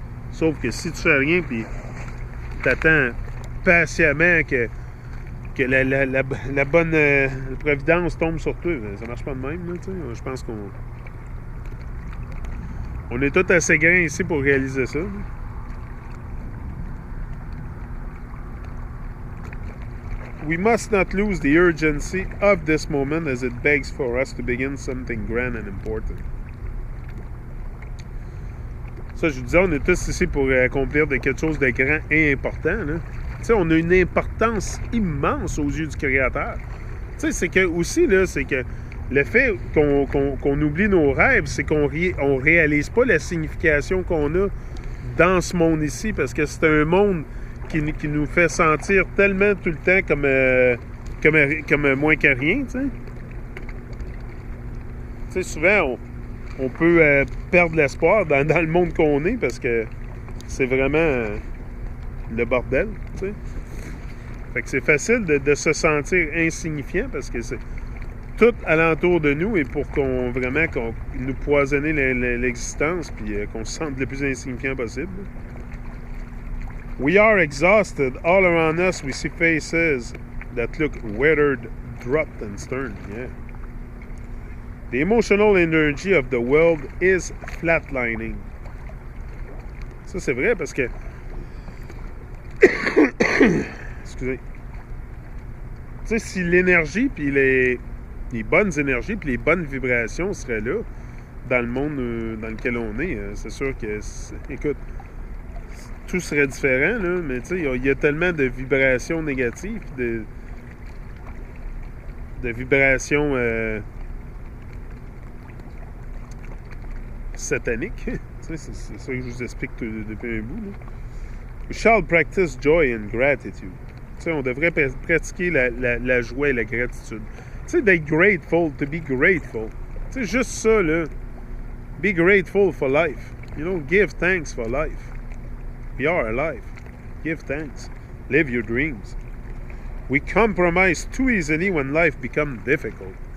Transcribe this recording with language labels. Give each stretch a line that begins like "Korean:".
French: Sauf que si tu fais rien puis t'attends patiemment que la bonne providence tombe sur toi, ça marche pas de même, là, tu sais. Je pense qu'on est tous assez grands ici pour réaliser ça, là.
English: We must not lose the urgency of this moment as it begs for us to begin something grand and important.
French: Ça, je vous disais, on est tous ici pour accomplir quelque chose de grand et important, là. Tu sais, on a une importance immense aux yeux du Créateur. Tu sais, c'est que aussi, là, c'est que le fait qu'on oublie nos rêves, c'est qu'on réalise pas la signification qu'on a dans ce monde ici, parce que c'est un monde qui nous fait sentir tellement tout le temps comme moins que rien, tu sais. Tu sais, souvent, on peut perdre l'espoir dans le monde qu'on est, parce que c'est vraiment le bordel, tu sais. Fait que c'est facile de se sentir insignifiant, parce que c'est tout alentour de nous et pour qu'on nous poisonner l'existence, puis qu'on se sente le plus insignifiant possible.
English: We are exhausted. All around us, we see faces that look weathered, dropped, and stern. Yeah. The emotional energy of the world is flatlining.
French: Ça, c'est vrai parce que... Excusez. Tu sais, si l'énergie, puis les bonnes énergies, puis les bonnes vibrations seraient là, dans le monde dans lequel on est, c'est sûr que... Écoute... tout serait différent, là, mais tu sais, il y a tellement de vibrations négatives, de vibrations sataniques. C'est ça que je vous explique depuis un bout, là. We shall practice joy and gratitude. Tu sais, on devrait pratiquer la joie et la gratitude.
English: Tu sais, d'être grateful, to be grateful.
French: Tu sais, juste ça, là. Be grateful for life.
English: You know, give thanks for life. We are alive. Give thanks. Live your dreams. We compromise too easily when life becomes difficult.